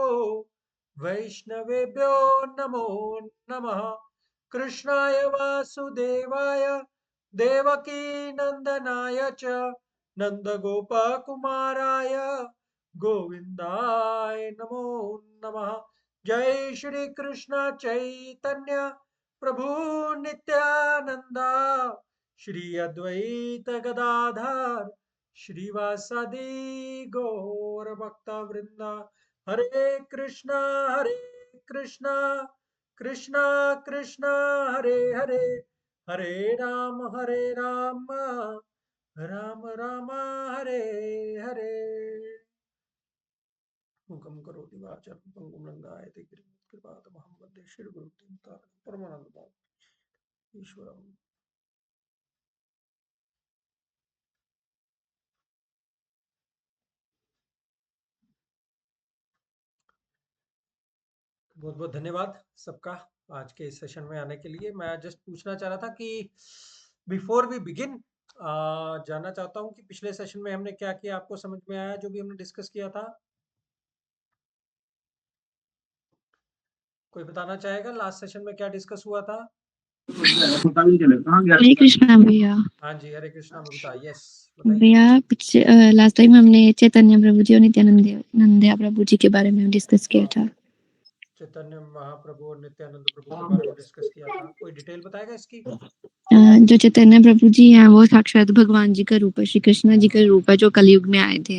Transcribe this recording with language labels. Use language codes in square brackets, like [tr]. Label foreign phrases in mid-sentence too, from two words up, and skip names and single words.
[sa] वैष्णवेभ्यो नमो नमः कृष्णाय वासुदेवाय देवकीनन्दनाय च नन्दगोपकुमाराय गोविन्दाय नमो नमः जय श्री कृष्ण चैतन्य प्रभु नित्यानंदा श्री अद्वैत गदाधर श्रीवासदि गौर भक्त वृंदा हरे कृष्णा कृष्णा कृष्णा कृष्णा हरे हरे, हरे राम राम राम हरे हरे। मुखम करोति वाचालं पंगुं लंघयते गिरिं कृपातमहं वन्दे श्रीगुरुं परमानन्दं ईश्वरम्। [hi] बहुत बहुत धन्यवाद सबका आज के इस सेशन में आने के लिए। मैं जस्ट पूछना चाह रहा था कि [en] before we begin [hi] जानना चाहता हूँ कि पिछले सेशन में हमने क्या किया, आपको समझ में आया जो भी हमने डिस्कस किया था? कोई बताना चाहेगा लास्ट सेशन में क्या डिस्कस हुआ था? पता नहीं चला कहाँ गया। हरे कृष्णा भैया। हाँ जी, हरे कृष्णा मुक्ता, यस भैया लास्ट टाइम हमने चैतन्य प्रभु जी और नित्यानंद नंदया प्रभु जी के बारे में डिस्कस किया था। चैतन्य महाप्रभु और नित्यानंद प्रभु के बारे में डिस्कस किया था। कोई डिटेल बताएगा इसकी? जो चैतन्य प्रभु जी हैं वो साक्षात भगवान जी का रूप है, श्री कृष्ण जी का रूप है जो कलयुग में आए थे।